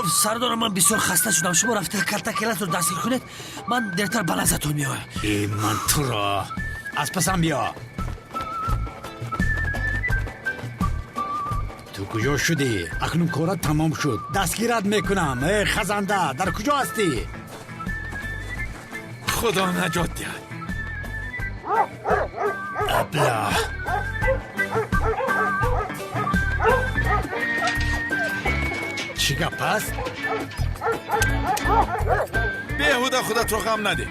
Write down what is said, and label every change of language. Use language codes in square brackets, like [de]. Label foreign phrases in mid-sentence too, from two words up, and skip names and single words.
[tg] сардорам, ман бисёр хаста шудам. шумо рафта калтакелатро дастгир кунед, ман дертар ба назатон меоям. ман туро аз пасам биё. ту куҷо шудӣ? акнун корат тамом шуд. дастгират мекунам. хазанда, дар куҷо ҳастӣ? Худо наҷот диҳад. абла чӣ гап аст? Беҳуда худат ро ғам надеҳ.